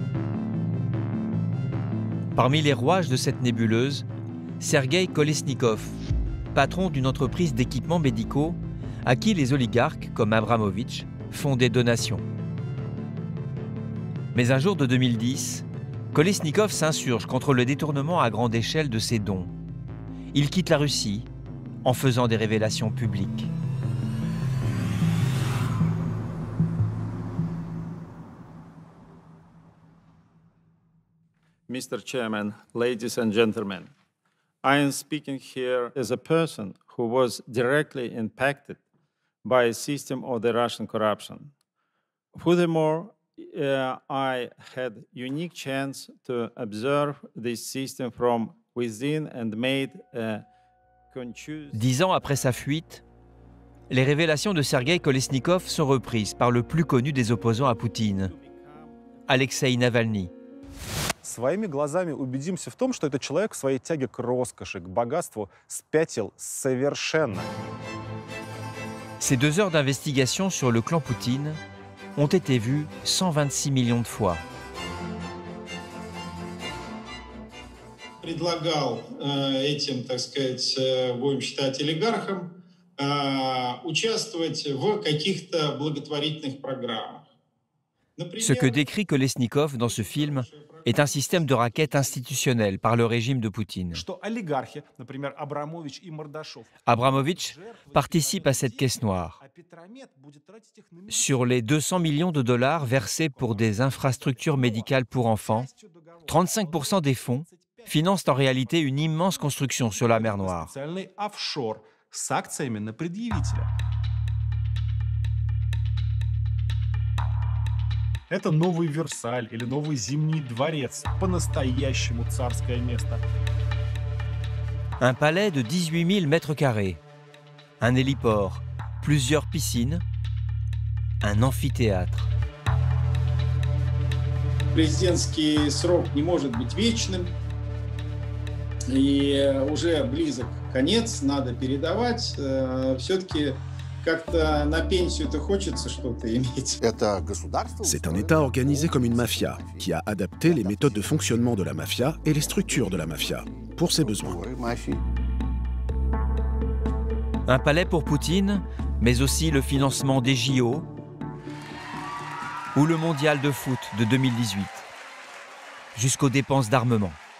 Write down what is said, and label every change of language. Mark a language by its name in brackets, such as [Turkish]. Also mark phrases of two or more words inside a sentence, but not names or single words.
[French] Parmi les rouages de cette nébuleuse, Sergueï Kolesnikov, patron d'une entreprise d'équipements médicaux à qui les oligarques, comme Abramovich, font des donations. Mais un jour de 2010, Kolesnikov s'insurge contre le détournement à grande échelle de ses dons. Il quitte la Russie en faisant des révélations publiques. [English] Mr. Chairman, ladies and gentlemen, I am speaking here as a person who was directly impacted by a system of the Russian corruption. Furthermore, I had unique chance to observe this system from within and made a conscious... [French] 10 ans après sa fuite, les révélations de Sergueï Kolesnikov sont reprises par le plus connu des opposants à Poutine, Alexei Navalny. [Russian] Своими глазами убедимся в том, что этот человек в своей тяге к роскоши, к богатству спятил совершенно. [French] Ces 2 heures d'investigation sur le clan Poutine ont été vues 126 millions de fois. [Russian] Предлагал этим, так сказать, будем считать, олигархам участвовать в каких-то благотворительных программах. [French] Ce que décrit Kolesnikov dans ce film est un système de raquettes institutionnel par le régime de Poutine. Abramovich participe à cette caisse noire. Sur les 200 millions de dollars versés pour des infrastructures médicales pour enfants, 35% des fonds financent en réalité une immense construction sur la mer Noire. [Russian] Это новый Версаль или новый Зимний дворец, по-настоящему царское место. [French] Un palais de 18 000 mètres carrés, un héliport, plusieurs piscines, un amphithéâtre. [Russian] Президентский срок не может быть вечным, и уже близок конец, надо передавать. Все-таки как-то на пенсию-то хочется что-то иметь. [French] C'est un État organisé comme une mafia, qui a adapté les méthodes de fonctionnement de la mafia et les structures de la mafia, pour ses besoins. Un palais pour Poutine, mais aussi le financement des JO ou le mondial de foot de 2018, jusqu'aux dépenses d'armement.